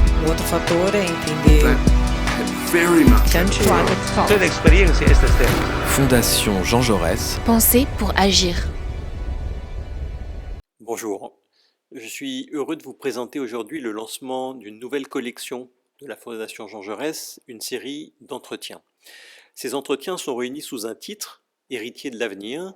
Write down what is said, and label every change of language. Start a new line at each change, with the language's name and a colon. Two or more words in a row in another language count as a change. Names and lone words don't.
Portuguese: outro fator é entender Toda experiência é esta série.
French: Fondation Jean Jaurès. Penser pour agir. Bonjour, je suis heureux de vous présenter aujourd'hui le lancement d'une nouvelle collection de la Fondation Jean Jaurès, une série d'entretiens. Ces entretiens sont réunis sous un titre, Héritier de l'avenir.